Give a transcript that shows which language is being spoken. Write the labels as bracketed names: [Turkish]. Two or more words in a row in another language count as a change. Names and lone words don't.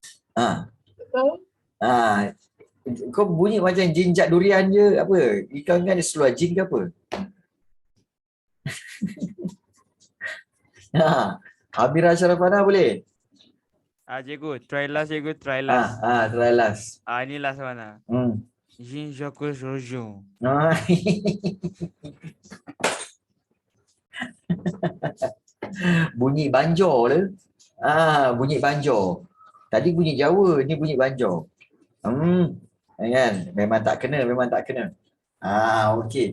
[Malay] Kau bunyi macam jinjak durian je apa? Ikan kan dia seluar jin ke apa? Amira Syarafana boleh? [English] Cikgu, try last cikgu, try last. Try last. [Malay] Ini last mana? Jean-Jacques Rousseau. Bunyi banjo lah. Bunyi banjo. Tadi bunyi Jawa, ni bunyi banjo. Kan? Memang tak kena. Okey.